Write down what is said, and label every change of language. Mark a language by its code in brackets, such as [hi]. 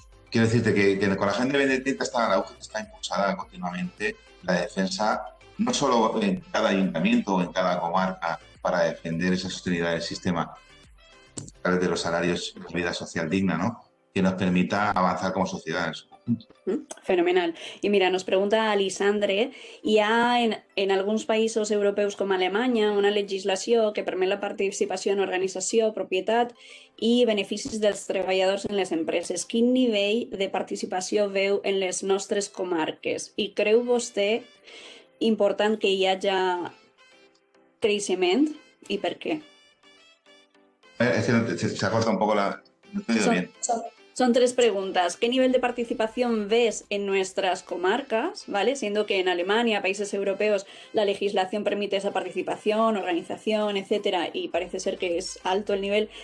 [es] Quiero decirte que con la Agenda 2030 la UGT está impulsada continuamente la defensa, no solo en cada ayuntamiento o en cada comarca, para defender esa sostenibilidad del sistema a través de los salarios y la vida social digna, ¿no?, que nos permita avanzar como sociedad en su conjunto. Fenomenal. [ca] I mira, [es] nos pregunta [ca] Alissandre, hi ha en alguns països europeus com Alemanya una legislació que permet la participació en organització, propietat i beneficis dels treballadors en les empreses. Quin nivell de participació veu en les nostres comarques? I creu vostè important que hi hagi creixement i per què? [es] Es que se ha cortado un poco la... No he entendido bien. Son tres preguntas. ¿Qué nivel de participación ves en nuestras comarcas? ¿Vale? Siendo que en Alemania, países europeos, la legislación permite esa participación, organización, etcétera, y parece ser que es alto el nivel.